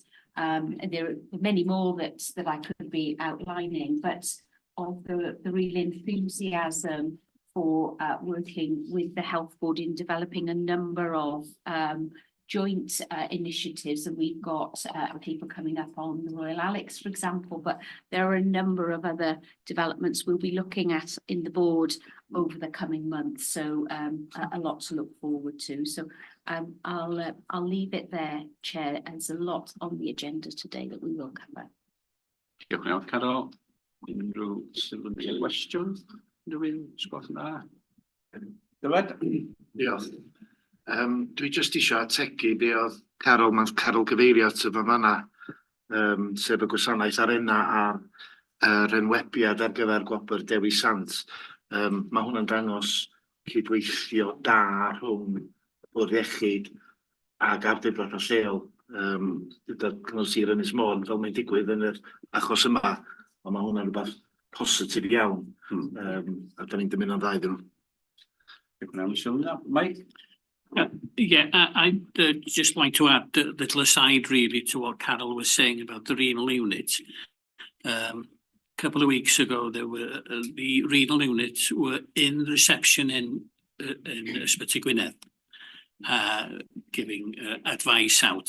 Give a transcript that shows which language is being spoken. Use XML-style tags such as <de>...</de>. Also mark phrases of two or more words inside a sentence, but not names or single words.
<en>There are many more that I could be outlining, but of the real enthusiasm for working with the Health Board in developing a number of joint initiatives, and we've got people coming up on the Royal Alex, for example, but there are a number of other developments we'll be looking at in the board over the coming months, so a lot to look forward to. So I'll leave it there, Chair, as there's a lot on the agenda today that we will cover.</en> <cy>Diolch yn fawr, Carol. Unrhyw sylw neu gwestiwn? Rwy'n sgwrs yna. Dyled? Diolch. Dwi jyst isio ategu be oedd Carol gyfeirio at y fan'na, sef y gwasanaeth arena a'r enwebiad ar gyfer gwobr Dewi Sant. Mae hwnna'n dangos cydweithio da rhwng y Bwrdd Iechyd ag awdurdodau lleol. Gyda cynnwys Sir Ynys Môn, fel mae'n digwydd yn yr achos yma, ond mae hwnna'n rhywbeth positif iawn. A da ni'n dymuno'n dda iddyn nhw. Mike?</cy> <en>Yeah, I'd just like to add a little aside really to what Carol was saying about the renal unit. A couple of weeks ago, there were the renal units were in reception in Ysbyty Gwynedd, giving advice out.</en>